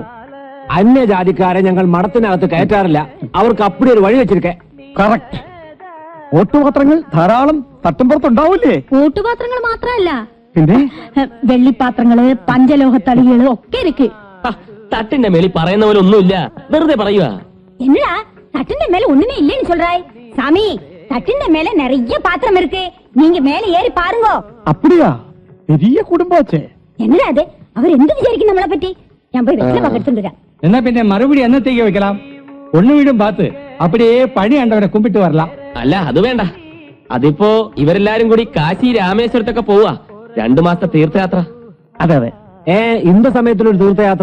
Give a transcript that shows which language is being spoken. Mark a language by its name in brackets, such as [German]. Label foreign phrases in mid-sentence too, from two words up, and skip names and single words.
[Malayalam] അന്യജാതിക്കാരെ ഞങ്ങൾ മഠത്തിനകത്ത് കയറ്റാറില്ല. അവർക്ക് അപ്പടി ഒരു വഴി വെച്ചിരിക്കെ. കറക്റ്റ്. ഓട്ടുപാത്രങ്ങൾ ധാരാളം തട്ടുംപുറത്തുണ്ടാവൂലേ? ഓട്ടുപാത്രങ്ങൾ മാത്രമല്ല, പിന്നെ വെള്ളിപ്പാത്രങ്ങള്, പഞ്ചലോഹ തളികള് ഒക്കെ ഇருக்கு. തട്ടിന്റെ മേലിൽ പറയുന്ന പോലെ ഒന്നുമില്ല, വെറുതെ പറയുക. [Tamil] என்னடா தட்டிന്റെ மேல ஒண்ணுமே இல்லைன்னு சொல்றாய்? சாமி, தட்டிന്റെ மேல நிறைய பாத்திரம் இருக்கு, நீங்க மேல ஏறி பாருங்க. அப்படியா? பெரிய குடும்பாச்சே. என்னடா அது? அவர் [Malayalam] എന്ത് വിചാരിക്കും നമ്മളെ പറ്റി? ഞാൻ പോയി വെള്ളം എടുത്തുകൊണ്ട് വരാം. എന്നാ പിന്നെ മറുപടി എന്നത്തേക്ക് വെക്കണം? ഒന്നു വീടും പാത്ത് അപ്പടിയേ പണി കണ്ടവരെ കുമ്പിട്ട് വരലാം. അല്ല, അത് വേണ്ട. അതിപ്പോ ഇവരെല്ലാരും കൂടി കാശി രാമേശ്വരത്തൊക്കെ പോവാ. 2 മാസത്തെ തീർത്ഥയാത്ര. അതെ അതെ. ഇന്ത സമയത്തിലൊരു തീർത്ഥയാത്ര?